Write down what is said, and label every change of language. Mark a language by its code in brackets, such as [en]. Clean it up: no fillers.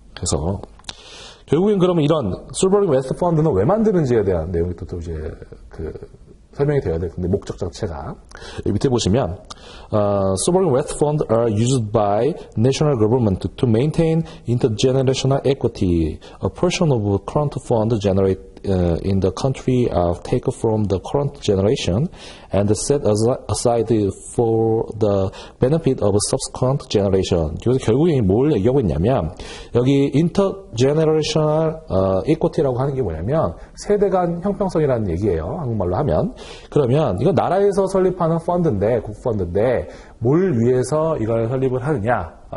[ko] 그래서 결국엔 그러면 이런 소버린 웨스트 펀드는 왜 만드는지에 대한 내용이 또 이제 설명이 되어야 될 텐데 목적 자체가 밑에 보시면 [en] sovereign wealth funds are used by national government to maintain intergenerational equity. A portion of current fund generate in the country are taken from the current generation and set aside for the benefit of subsequent generation. [ko] 그래서 결국에 뭘 얘기하고 있냐면 여기 intergenerational equity라고 하는 게 뭐냐면 세대 간 형평성이라는 얘기예요. 한국말로 하면. 그러면 이건 나라에서 설립하는 펀드인데 국펀드인데 뭘 위해서 이걸 설립을 하느냐?